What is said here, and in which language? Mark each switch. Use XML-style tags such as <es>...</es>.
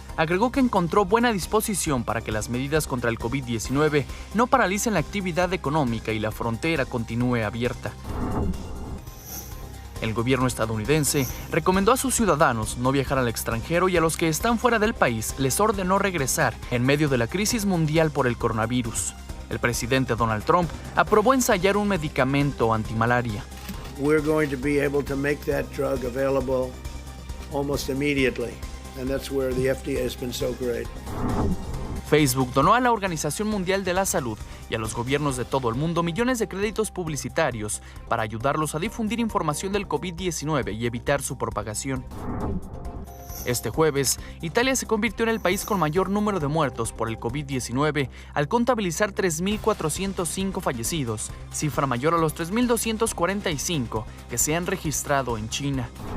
<es>Agregó que encontró buena disposición para que las medidas contra el COVID-19 no paralicen la actividad económica y la frontera continúe abierta. El gobierno estadounidense recomendó a sus ciudadanos no viajar al extranjero y a los que están fuera del país les ordenó regresar en medio de la crisis mundial por el coronavirus. El presidente Donald Trump aprobó ensayar un medicamento antimalaria.</es> <en>We're going to be able to make that drug available almost immediately, and that's where the FDA has been so great.</en> <es>Facebook donó a la Organización Mundial de la Salud y a los gobiernos de todo el mundo millones de créditos publicitarios para ayudarlos a difundir información del COVID-19 y evitar su propagación. Este jueves, Italia se convirtió en el país con mayor número de muertos por el COVID-19 al contabilizar 3.405 fallecidos, cifra mayor a los 3.245 que se han registrado en China.</es>